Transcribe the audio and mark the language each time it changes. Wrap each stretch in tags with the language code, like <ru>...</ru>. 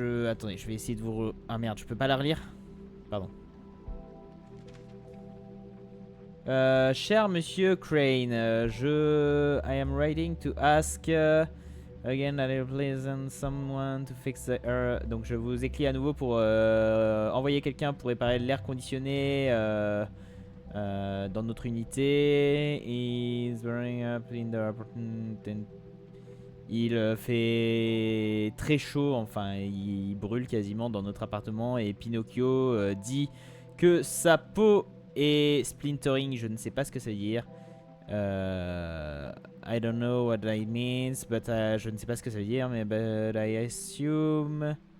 <fr>Attendez, je vais essayer de vous... Ah merde, je peux pas la relire. Pardon. Cher Monsieur</fr> <en>Crane, I am writing to ask again that you please someone to fix the air.</en> <fr>Donc je vous écris à nouveau pour envoyer quelqu'un pour réparer l'air conditionné dans notre unité.</fr> <en>He's burning up in the apartment.</en> <fr>Il fait très chaud, enfin il brûle quasiment dans notre appartement et Pinocchio dit que sa peau est splintering, je ne sais pas ce que ça veut dire.</fr> <en>I don't know what that means, but</en> <fr>je ne sais pas ce que ça veut dire, mais</fr> <en>but I assume...</en>